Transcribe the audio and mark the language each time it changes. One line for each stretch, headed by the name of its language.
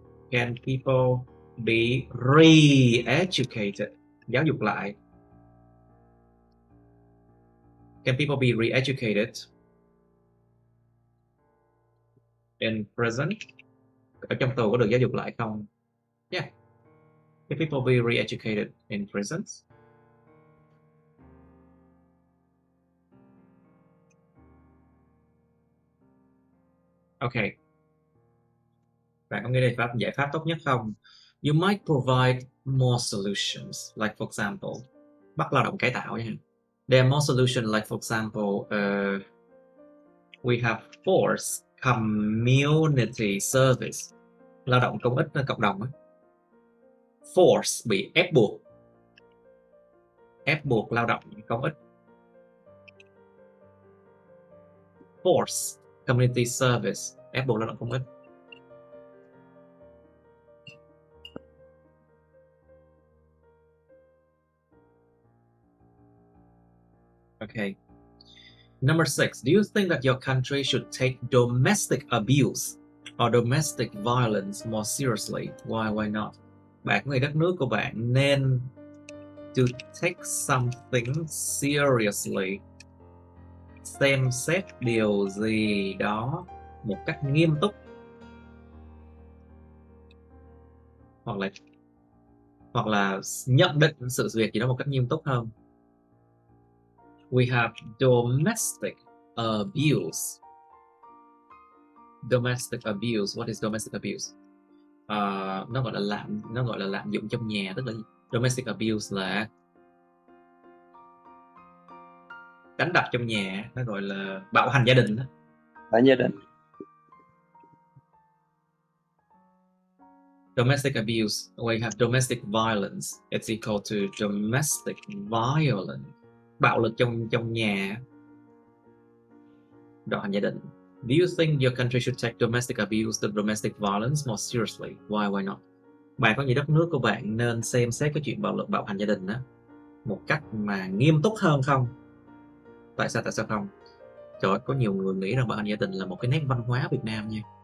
English: Can people be re-educated?
Vietnamese: Giáo dục lại.
English: Can people be re-educated in prison?
Vietnamese: Ở trong tù có được giáo dục lại không?
English: Yeah. Can people be re-educated in prisons? Okay.
Vietnamese: Bạn có nghĩ đây giải pháp tốt nhất không?
English: You might provide more solutions. Like for example,
Vietnamese: bắt lao động cải tạo nha.
English: There are more solutions, like for example, we have forced community service,
Vietnamese: lao động công ích cộng đồng á. Force bị ép buộc lao động công ích.
English: Force community service,
Vietnamese: ép buộc lao động công ích.
English: Okay. Number 6. Do you think that your country should take domestic abuse or domestic violence more seriously? Why not?
Vietnamese: Bạn có nghĩ đất nước của bạn nên
English: to take something seriously,
Vietnamese: xem xét điều gì đó một cách nghiêm túc, hoặc là nhận định sự việc gì đó một cách nghiêm túc hơn?
English: We have domestic abuse. Domestic abuse. What is domestic abuse?
Vietnamese: Nó gọi là lạm dụng trong nhà, tức là domestic abuse là đánh đập trong nhà, nó gọi là bạo hành gia đình đó. Bạo gia đình.
English: Domestic abuse. We have domestic violence. It's equal to domestic violence.
Vietnamese: Bạo lực trong nhà, bạo hành gia đình.
English: Do you think your country should take domestic abuse, the domestic violence more seriously? Why not?
Vietnamese: Bạn có nghĩ đất nước của bạn nên xem xét cái chuyện bạo lực, bạo hành gia đình đó một cách mà nghiêm túc hơn không? Tại sao không? Trời ơi, có nhiều người nghĩ rằng bạo hành gia đình là một cái nét văn hóa Việt Nam nha.